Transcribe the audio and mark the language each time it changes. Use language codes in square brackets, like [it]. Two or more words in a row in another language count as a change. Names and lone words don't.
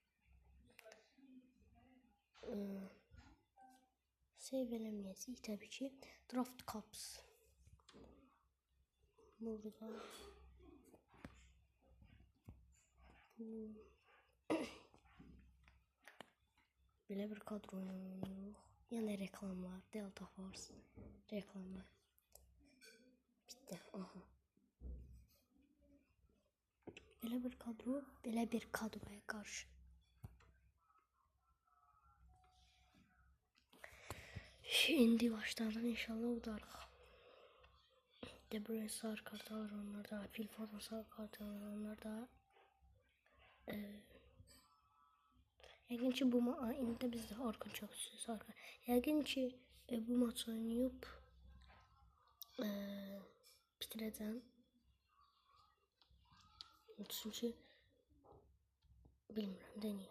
[az] Save eləməyəcəyik təbii ki. [en] Draft Cups. [tr] Burada belə bir kadro oynanıyor. [az] Yəni reklamlar, Delta Force reklamlar. [tr] Bitti. Aha. [az] Belə bir kadro, belə bir kadroya qarşı. Şimdi başlardan inşallah udarıq. De Bruyne sarı kart alır onlarda. Phil Foden sarı kart alır onlarda. Yəqin ki bu indi bizdə Orkun çox sarı kart. Yəqin ki bu maç oynayıb bitirəcəm. Çünki bilmirəm də niyə.